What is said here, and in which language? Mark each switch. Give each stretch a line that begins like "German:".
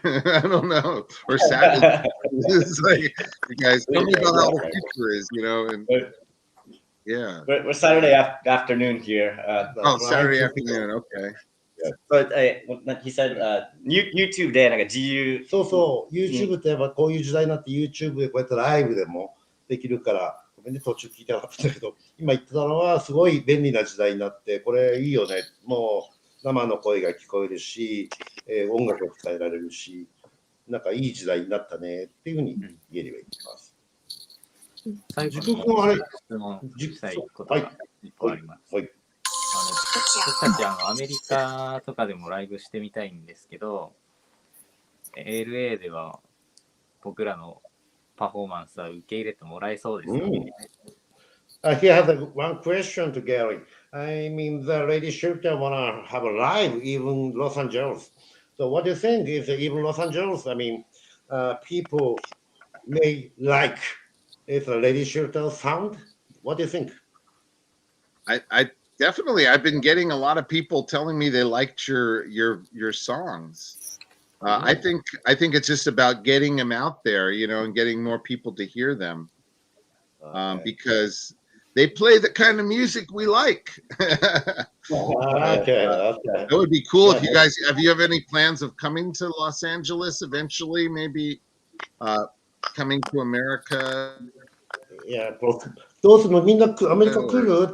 English: I don't know. Or Saturday. It's like, you guys, tell me about how the future is, you know, and yeah. We're Saturday afternoon here. Oh, Saturday afternoon, okay. But he said YouTube
Japanese: でなんか自由。そうそう、YouTube ってやっぱこういう時代になって YouTube でこうやってライブでもできるから、ごめんね、途中聞いてなかったんだけど、今言ってたのはすごい便利な時代になって、これいいよね。もう生の声が聞こえるし、音楽を伝えられるし、なんかいい時代になったねっていうふうに言えればいいと思います。最後に質問したいことが一個あります。はい。僕たちアメリカとかでもライブしてみたいんですけど、LA では僕らのパフォーマンスは受け入れてもらえそうですかね。
English: He has one question to Gary. I mean, the lady shooter wanna have a live even Los Angeles. So what do you think is even Los Angeles? I mean, people may like if a lady shooter sound. What do you think? I definitely. I've been getting a lot of people telling me they liked your songs. I think it's just about getting them out there, you know, and getting more people to hear them, because they play the kind of music we like. Okay. That would be cool if you guys have any plans of coming to Los Angeles eventually, maybe coming to America. Yeah,
Japanese: どうするのみんなアメリカ来る